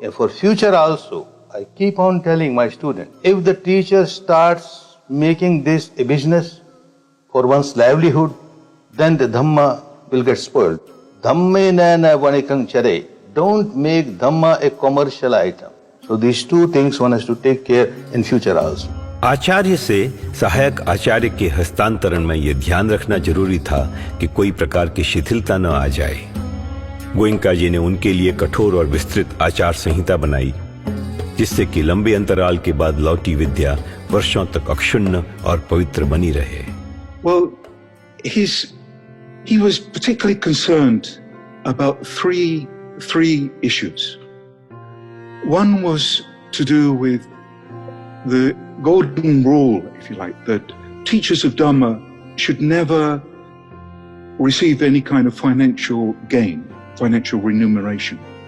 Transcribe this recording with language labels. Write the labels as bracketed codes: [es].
[en] And for future also, I keep on telling my students, if the teacher starts making this a business for one's livelihood, then the Dhamma will get spoiled. [pi] Dhamme nana vanikang chare. [en] Don't make Dhamma a commercial item. So these two things one has to take care in future also. [hi] आचार्य से सहायक आचार्य के हस्तांतरण में यह ध्यान रखना जरूरी था कि कोई प्रकार की शिथिलता न आ जाए. गोयंका जी ने उनके लिए कठोर और विस्तृत आचार संहिता बनाई, जिससे कि लंबे अंतराल के बाद लौटी विद्या वर्षों तक अक्षुण्ण और पवित्र बनी रहे. [en] Well, he was particularly concerned about three three issues. One was to do with the golden rule, if you like, that teachers of Dhamma should never receive any kind of financial gain, financial remuneration.